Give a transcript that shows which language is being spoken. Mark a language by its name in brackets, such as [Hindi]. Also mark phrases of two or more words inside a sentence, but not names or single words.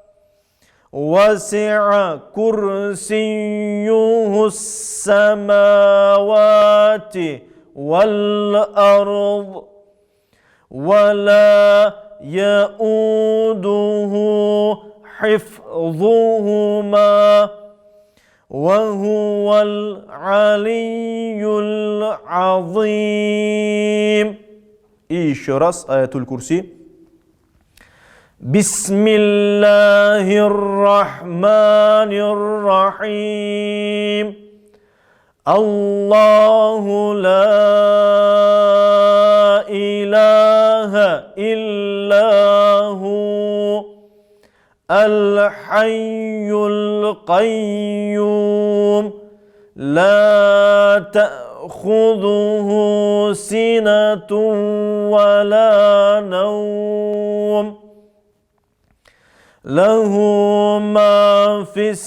[Arabic] وسع كرسيه السماوات والأرض ولا يؤوده حفظهما وهو العلي العظيم. [Russian] И еще раз аятуль Курси. [Arabic] بسم الله الرحمن الرحيم. الله لا إله إلا هو الحي القيوم لا تأخذه سنة ولا نوم له ما في